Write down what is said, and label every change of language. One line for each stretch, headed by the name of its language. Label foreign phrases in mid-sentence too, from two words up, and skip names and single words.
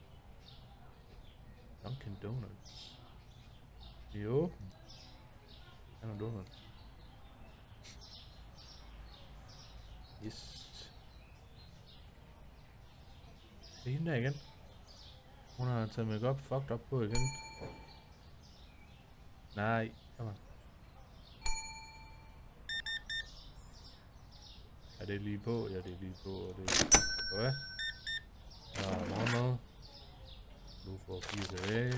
Danish: Dunkin' Donuts. Jo. Han er Donald. Yes. Det er hende der igen. Hun har taget
English: make-up fucked up
Danish: på igen. Nej,
English: kom on.
Danish: Er det lige på? Ja, det er lige på, og det er... Hvad? Morgenmad. Du får 4 tilbage.